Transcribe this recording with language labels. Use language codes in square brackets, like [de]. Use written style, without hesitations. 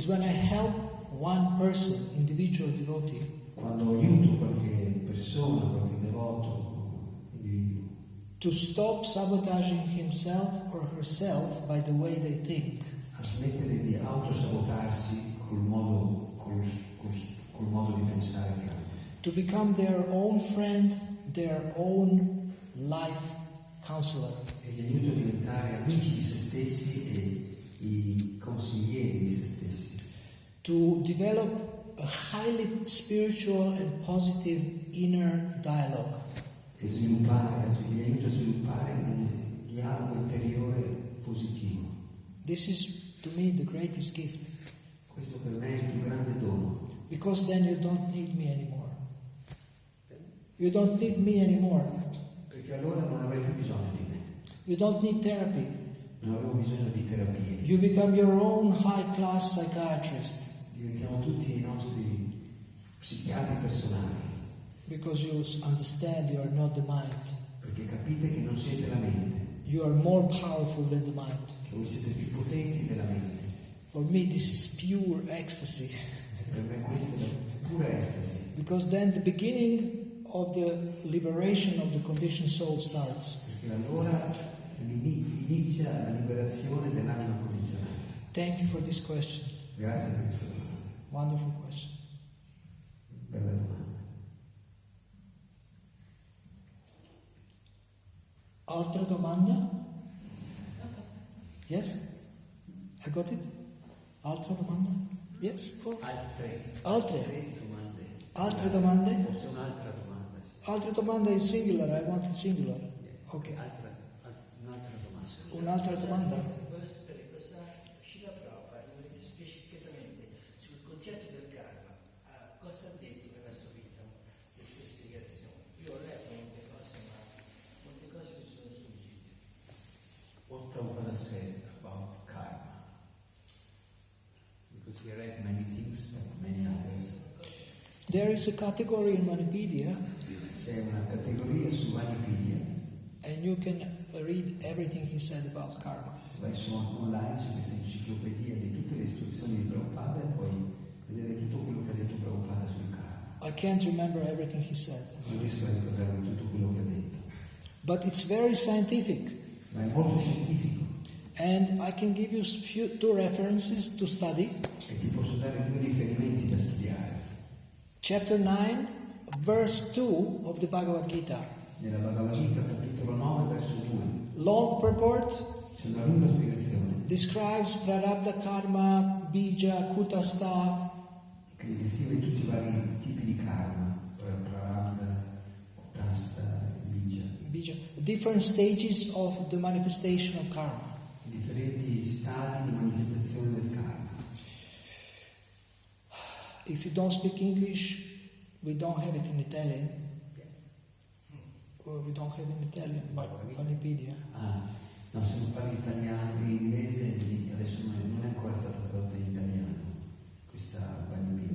[en] is when I help one person, individual devotee, [it] quando aiuto qualche persona, qualche devoto, individuo, [en] to stop sabotaging himself or herself by the way they think. [it] a smettere di autosabotarsi col modo di pensare che hanno, [en] To become their own friend, their own life counselor. [it] e li aiuto a diventare amici di se stessi e i consiglieri di se stessi, [en] To develop a highly spiritual and positive inner dialogue. [it] e li aiuto a sviluppare un dialogo interiore positivo. [en] This is, to me, the greatest gift. [it] Questo per me è il più grande dono, [en] Because then you don't need me anymore. You don't need me anymore. [it] perché allora non avrei più bisogno di me, [en] You don't need therapy. [it] non avevo bisogno di terapie. [en] You become your own high-class psychiatrist [it] Diventiamo tutti i nostri psichiatri personali, [en] because you understand you are not the mind. [it] perché capite che non siete la mente, [en] You are more powerful than the mind. [it] che voi siete più potenti della mente. [en] For me, this is pure ecstasy. [it] E per me questa è la pura estasi, [en] Because then the beginning of the liberation of the conditioned soul starts. [it] perché allora inizia la liberazione dell'anima condizionata. [en] Thank you for this question. [it] Grazie per questa domanda, [en] Wonderful question. [it] bella domanda. Altra domanda? [en] Yes? I got it? [it] Altra domanda? [en] Yes? [it] Altre? domande. Altre domande? Forse un'altra domanda. Altre domande [en] in singular, I want it singular. Ok. [it] Un'altra domanda? Voglio sapere cosa Srila Prabhupada specificatamente sul concetto del karma, cosa ha detto nella sua vita, le sue spiegazioni. Io ho letto molte cose, ma molte cose mi sono sfuggite. [en] What Prabhupada said about karma, because we read many things, but many others. There is a category in Manipedia, [it] C'è una categoria su Wikipedia, [en] and you can read everything he said about karma. [it] se vai su online su questa enciclopedia di tutte le istruzioni di Prabhupada e puoi vedere tutto quello che ha detto Prabhupada sul karma. [en] I can't remember everything he said, [it] Non riesco a ricordare tutto quello che ha detto, [en] but it's very scientific. [it] ma è molto scientifico [en] And I can give you two references to study. [it] e ti posso dare due riferimenti da studiare. [en] Chapter 9, verse 2 of the Bhagavad Gita. [it] Nella Bhagavad Gita, capitolo 9, verso 2, [en] Long purport [it] c'è una lunga spiegazione [en] describes prarabdha karma, bija, kutastha, [it] che descrive tutti i vari tipi di karma, prarabdha, tasta, bija, [en] different stages of the manifestation of karma. [it] differenti stadi di manifestazione del karma. [en] If you don't speak English, we don't have it in Italian. Or we don't have it in Italian, Wikipedia. [it] Ah, no, se non parli italiano e inglese, adesso non è ancora stata tradotta in italiano questa Wikipedia.